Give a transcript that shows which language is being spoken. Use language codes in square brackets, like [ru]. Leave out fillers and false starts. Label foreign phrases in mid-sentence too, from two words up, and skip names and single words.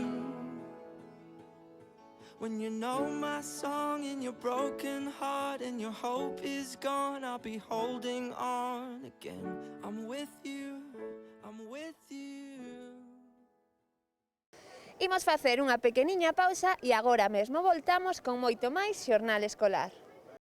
[en] When you know my song in your broken heart and your hope is gone, I'll be holding on again. I'm with you, I'm with you. [gl] Imos facer unha pequeniña pausa e agora mesmo voltamos con moito máis Xornal Escolar.